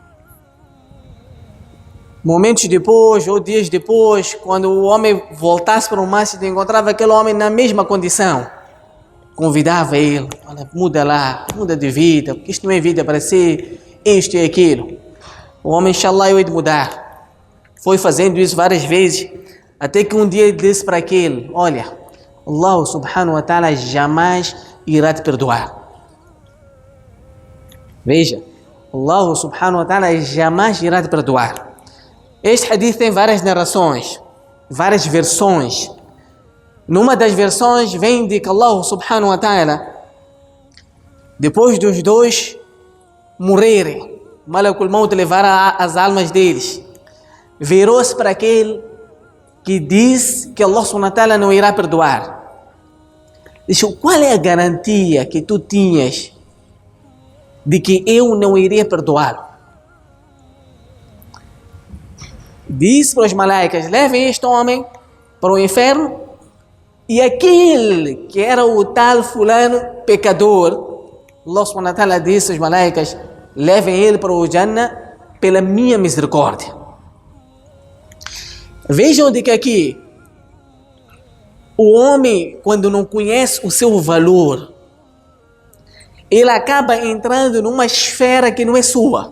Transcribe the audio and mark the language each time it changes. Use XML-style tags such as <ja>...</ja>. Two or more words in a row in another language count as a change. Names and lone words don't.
<pt>Momentos depois, ou dias depois, quando o homem voltasse para o masjid e encontrava aquele homem na mesma condição, convidava ele: olha, muda lá, muda de vida, porque isto não é vida para si, isto e aquilo. O homem, inshallah, eu hei de mudar. Foi fazendo isso várias vezes, até que um dia ele disse para aquele: olha,</pt> <ar>الله سبحانه وتعالى</ar> <pt>jamais irá te perdoar. Veja,</pt> <ar>الله سبحانه وتعالى</ar> <pt>jamais irá te perdoar. Este hadith tem várias narrações, várias versões. Numa das versões vem de que</pt> <ar>الله سبحانه وتعالى,</ar> <pt>depois dos dois morrerem,</pt> <ar>ملك الموت</ar> <pt>levará as almas deles, virou-se para aquele que diz que</pt> <ar>الله سبحانه وتعالى</ar> <pt>não irá perdoar. Disse: qual é a garantia que tu tinhas de que eu não iria perdoá-lo? Disse para os malaicas: levem este homem para o inferno, e aquele que era o tal fulano pecador,</pt> <ar>الله سبحانه وتعالى</ar> <pt>disse aos malaicas: levem ele para o Jannah pela minha misericórdia. Vejam de que aqui o homem, quando não conhece o seu valor, ele acaba entrando numa esfera que não é sua.</pt>